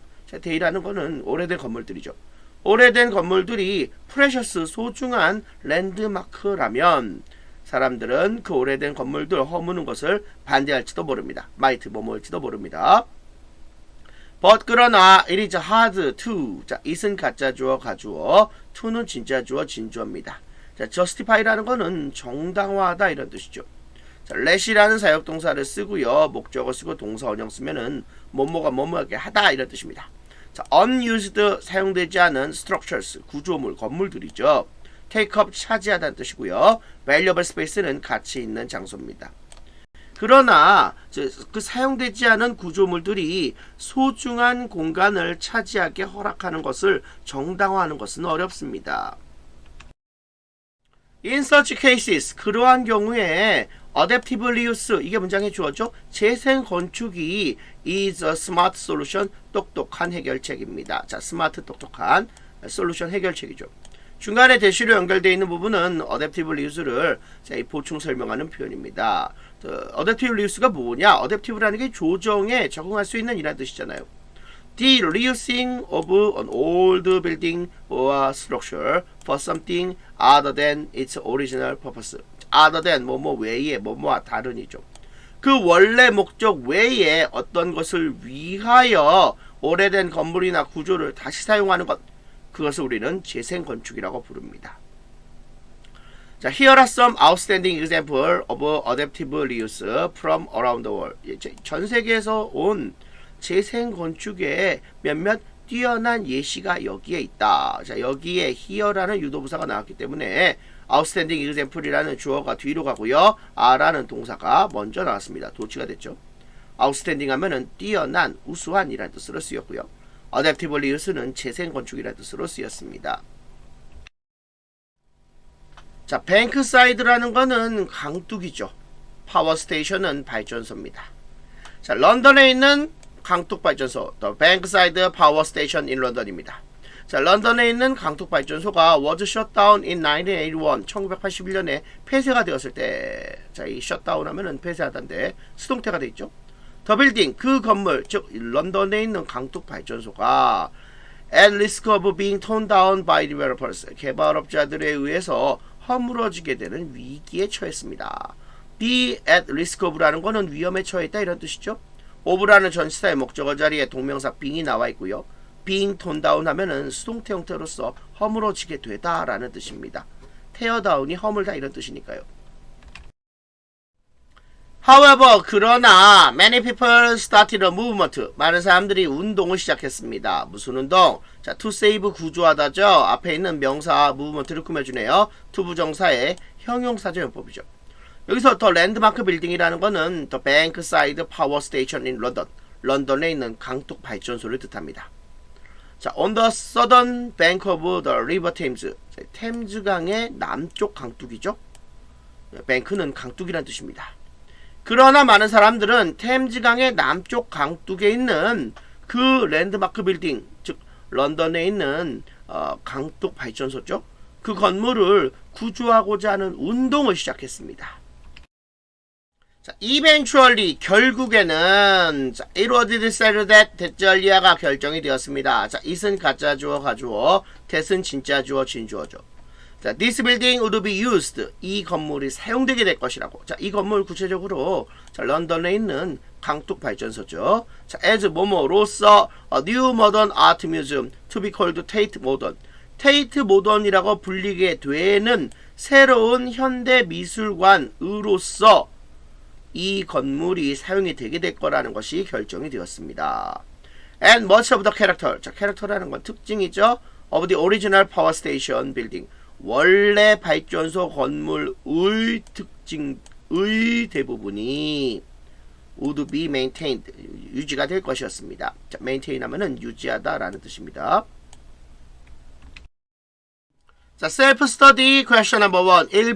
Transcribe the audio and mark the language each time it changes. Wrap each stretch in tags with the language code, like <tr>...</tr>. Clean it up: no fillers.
<ko>자, they라는 거는 오래된 건물들이죠. 오래된 건물들이 precious, 소중한 랜드마크라면 사람들은 그 오래된 건물들 허무는 것을 반대할지도 모릅니다. might, 뭐뭐일지도 모릅니다.</ko> <en>But 그러나 it is hard to.</en> <ko>자, it은 가짜 주어, 가주어, to는 진짜 주어, 진주어입니다. 자, justify라는 거는 정당화하다 이런 뜻이죠. 자, let이라는 사역동사를 쓰고요. 목적어 쓰고 동사 원형 쓰면은 뭐뭐가 뭐뭐하게 하다 이런 뜻입니다. 자, unused 사용되지 않은 structures 구조물, 건물들이죠. take up 차지하다는 뜻이고요.</ko> <en>valuable space</en> <ko>는 가치 있는 장소입니다. 그러나 그 사용되지 않은 구조물들이 소중한 공간을 차지하게 허락하는 것을 정당화하는 것은 어렵습니다.</ko> <en>In such cases,</en> <ko>그러한 경우에</ko> <en>adaptive reuse,</en> <ko>이게 문장의 주어죠. 재생 건축이</ko> <en>is a smart solution,</en> <ko>똑똑한 해결책입니다. 자, 스마트 똑똑한 솔루션 해결책이죠. 중간에 대시로 연결되어 있는 부분은 adaptive reuse를 보충 설명하는 표현입니다.</ko> <en>adaptive reuse</en> <ko>가 뭐냐? adaptive라는 게 조정에 적응할 수 있는 이라는 뜻이잖아요.</ko> <en>The reusing of an old building or structure for something other than its original purpose. other than</en> <ko>뭐뭐 외에 뭐뭐와 다른이죠. 그 원래 목적 외에 어떤 것을 위하여 오래된 건물이나 구조를 다시 사용하는 것, 그것을 우리는 재생건축이라고 부릅니다.</ko> <en>자, here are some outstanding examples of adaptive reuse from around the world.</en> <ko>전 세계에서 온 재생건축의 몇몇 뛰어난 예시가 여기에 있다. 자, 여기에 here라는 유도부사가 나왔기 때문에 outstanding example이라는 주어가 뒤로 가고요. are라는 동사가 먼저 나왔습니다. 도치가 됐죠. outstanding 하면은 뛰어난, 우수한이라는 뜻으로 쓰였고요.</ko> <en>adaptive reuse</en> <ko>는 재생건축이라는 뜻으로 쓰였습니다. 자, 뱅크사이드라는 거는 강둑이죠. 파워스테이션은 발전소입니다. 자, 런던에 있는 강둑발전소,</ko> <en>The Bankside Power Station in London</en> <ko>입니다. 자, 런던에 있는 강둑발전소가</ko> <en>was shut down in 1981,</en> <ko>1981년에 폐쇄가 되었을 때, 자, 이 shutdown 하면은 폐쇄하다인데 수동태가 돼 있죠.</ko> <en>The building,</en> <ko>그 건물, 즉 런던에 있는 강둑발전소가</ko> <en>at risk of being torn down by developers,</en> <ko>개발업자들에 의해서 허물어지게 되는 위기에 처했습니다.</ko> <en>be at risk of</en> <ko>라는 거는 위험에 처했다 이런 뜻이죠. of라는 전치사의 목적어 자리에 동명사 being이 나와 있고요.</ko> <en>being torn down</en> <ko>하면은 수동태 형태로서 허물어지게 되다 라는 뜻입니다.</ko> <en>tear down</en> <ko>이 허물다 이런 뜻이니까요.</ko> <en>However, 그러나 many people started a movement.</en> <ko>많은 사람들이 운동을 시작했습니다. 무슨 운동? 자,</ko> <en>to save</en> <ko>구조하다죠. 앞에 있는 명사 movement를 꾸며주네요. to 부정사의 형용사전용법이죠. 여기서 더 랜드마크 빌딩이라는 거는</ko> <en>The Bankside Power Station in London.</en> <ko>런던에 있는 강둑 발전소를 뜻합니다.</ko> <en>자, on the southern bank of the River Thames.</en> <ko>템즈강의 남쪽 강둑이죠. 뱅크는 강둑이란 뜻입니다. 그러나 많은 사람들은 템즈강의 남쪽 강둑에 있는 그 랜드마크 빌딩, 즉 런던에 있는 강둑 발전소죠. 그 건물을 구조하고자 하는 운동을 시작했습니다. 자, eventually 결국에는 자,</ko> <en>it was decided that</en> <ko>대절리아가 결정이 되었습니다. 자, it은 가짜 주어 가주어, that은 진짜 주어 진주어죠.</ko> <en>자, this building would be used.</en> <ko>이 건물이 사용되게 될 것이라고. 자, 이 건물 구체적으로 자, 런던에 있는 강둑 발전소죠.</ko> <en>자, as 뭐뭐로서 a new modern art museum to be called Tate Modern.</en> <ko>테이트 모던이라고 불리게 되는 새로운 현대 미술관으로서 이 건물이 사용이 되게 될 거라는 것이 결정이 되었습니다.</ko> <en>And much of the character.</en> <ko>자, 캐릭터라는 건 특징이죠.</ko> <en>Of the original power station building.</en> <ko>원래 발전소 건물의 특징의 대부분이</ko> <en>would be maintained.</en> <ko>유지가 될 것이었습니다. 자, maintain 하면은 유지하다 라는 뜻입니다.</ko> <en>자, self-study question number 1.</en>